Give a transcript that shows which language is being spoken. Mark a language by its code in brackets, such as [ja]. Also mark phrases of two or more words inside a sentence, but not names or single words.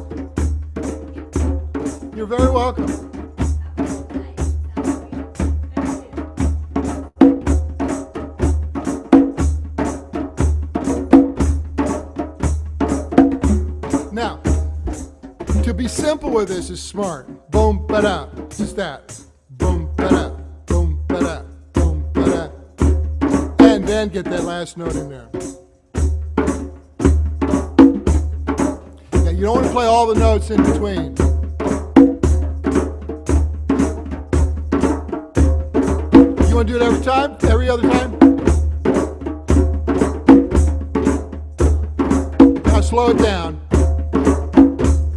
[en] You're very welcome. Now, to be simple with this is smart. Boom, ba-da, just that. Boom, ba-da, boom, ba-da, boom, ba-da. And then get that last note in there. Yeah, you don't want to play all the notes in between. You want to do it every time? Every other time? Now slow it down.